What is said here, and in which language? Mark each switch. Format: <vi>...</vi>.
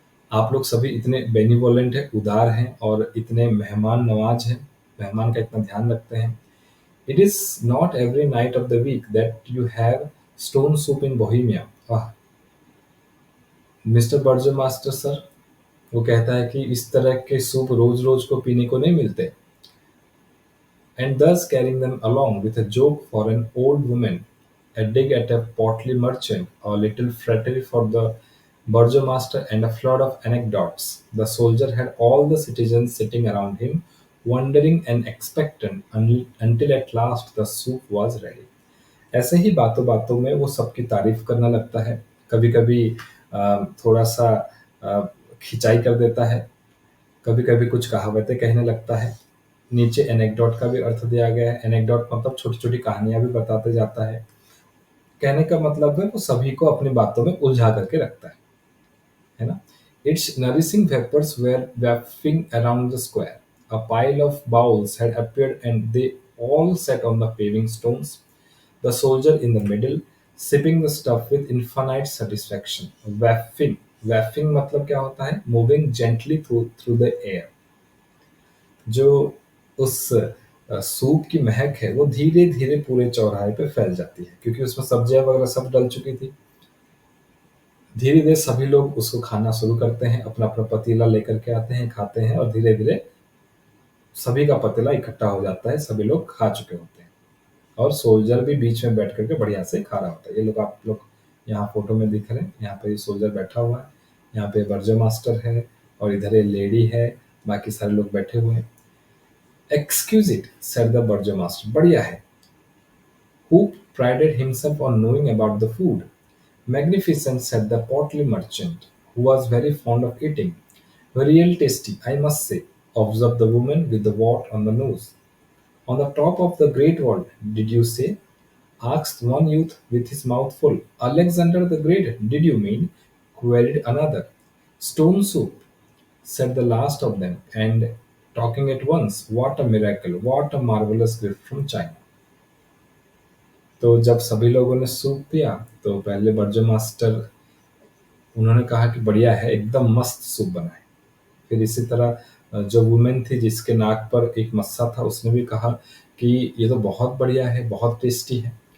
<hi>आप लोग सभी इतने बेनिवोलेंट हैं, उदार हैं और इतने मेहमान नवाज हैं, मेहमान का इतना ध्यान रखते हैं।</hi> <en>It is not every night of the week that you have stone soup in Bohemia.</en> <hi>वाह मिस्टर बर्जर मास्टर सर, वो कहता है कि इस तरह के सूप रोज रोज को पीने को नहीं मिलते।</hi> <en>And thus carrying them along with a joke for an old woman, a dig at a portly merchant, a little flattery for the burgomaster, and a flood of anecdotes. The soldier had all the citizens sitting around him, wondering and expectant until at last the soup was ready.</en> <hi>ऐसे ही बातों बातों में वो सबकी तारीफ करने लगता है। कभी कभी थोड़ा सा अ, खिंचाई कर देता है, कभी कभी कुछ कहावतें कहने लगता है। नीचे एनेक्डोट का भी अर्थ दिया गया है। एनेक्डोट मतलब छोटी छोटी कहानियां भी बताते जाता है। कहने का मतलब है वो सभी को अपनी बातों में उलझा करके रखता है ना।</hi> <en>It's nourishing vapours were wafting around the square. A pile of bowls had appeared and they all sat on the paving stones, the soldier in the middle, sipping the stuff with infinite satisfaction.</en> <hi>Wafting, wafting मतलब क्या होता है?</hi> <en>Moving gently through the air.</en> <hi>जो उस soup की महक है वो धीरे-धीरे पूरे चौराहे पे फैल जाती है, क्योंकि उसमें सब्जियाँ वगैरह सब डल चुकी थी। धीरे-धीरे सभी लोग उसको खाना शुरू करते हैं, अपना-अपना पतीला लेकर के आते हैं, खाते हैं और धीरे-धीरे सभी का पतीला इकट्ठा हो जाता है, सभी लोग खा चुके होते हैं। और सोल्जर भी बीच में बैठ कर के बढ़िया से खा रहा होता है। ये लोग आप लोग यहाँ फ़ोटो में दिख रहे हैं, यहाँ पे ये सोल्जर बैठा हुआ है, यहाँ पे बर्जर मास्टर है और इधर ये लेडी है, बाकी सारे लोग बैठे हुए हैं।</hi> <en>excuse it said the burger master,</en> <hi>बढ़िया है,</hi> <en>who prided himself on knowing about the food. Magnificent, said the portly merchant, who was very fond of eating. Real tasty, I must say, observed the woman with the wart on the nose. On the top of the great wall, did you say? Asked one youth with his mouth full. Alexander the Great, did you mean? Queried another. Stone soup, said the last of them, and talking at once, what a miracle, what a marvelous gift from China.</en> <hi>तो जब सभी लोगों ने soup पिया तो पहले Berger master उन्होंने कहा कि बढ़िया है, एकदम मस्त सूप बना है। फिर इसी तरह जो वुमेन थी जिसके नाक पर एक मस्सा था उसने भी कहा कि ये तो बहुत बढ़िया है, बहुत टेस्टी है।</hi>